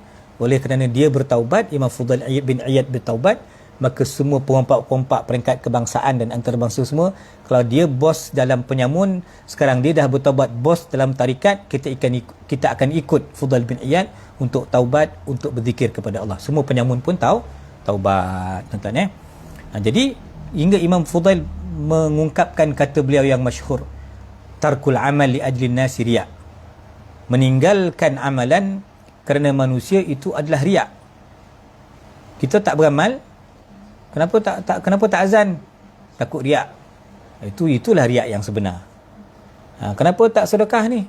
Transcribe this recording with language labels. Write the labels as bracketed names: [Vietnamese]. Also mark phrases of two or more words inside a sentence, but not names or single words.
[Malay] Oleh kerana dia bertaubat, Imam Fudail bin Iyad bertaubat, maka semua perompak-perompak peringkat kebangsaan dan antarabangsa semua, kalau dia bos dalam penyamun, sekarang dia dah bertaubat bos dalam tarikat, kita akan ikut Fudail bin Iyad untuk taubat, untuk berzikir kepada Allah. Semua penyamun pun taubat, tuan-tuan. Jadi hingga Imam Fudail mengungkapkan kata beliau yang masyhur, [Arabic] ترك العمل لأجل الناس رياء, [Malay] meninggalkan amalan kerana manusia itu adalah riak. Kita tak beramal, kenapa tak azan? Takut riak. Itulah riak yang sebenar. Kenapa tak sedekah ni?